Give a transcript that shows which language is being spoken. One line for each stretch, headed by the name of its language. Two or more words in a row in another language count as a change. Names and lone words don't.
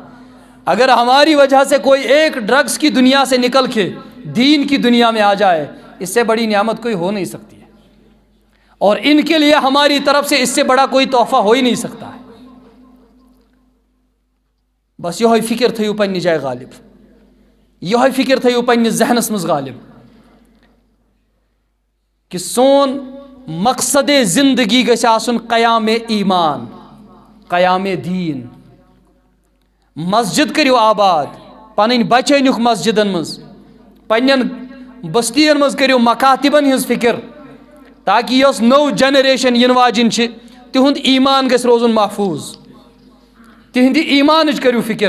Urdu: اگر ہماری وجہ سے کوئی ایک ڈرگس کی دنیا سے نکل کے دین کی دنیا میں آ جائے، اس سے بڑی نعمت کوئی ہو نہیں سکتی ہے، اور ان کے لیے ہماری طرف سے اس سے بڑا کوئی تحفہ ہو ہی نہیں سکتا ہے۔
Kashmiri: بس یہ فکر تھیو پننہِ جائے غالب، یہ فکر تھیو پننس ذہنس مز غالب کہ سون مقصد زندگی گژھِ آسُن قیام ایمان، قیام دین۔ مسجد کریو آباد، پنن بچہ أنیُک مسجدن مز، پنن بستین مز کریو مکاتبن ہز فکر، تاکہ یس نو جنریشن ین واجن چھ تہند ایمان گژھِ روزن محفوظ، تہندِ ایمانٕچ کریو فکر۔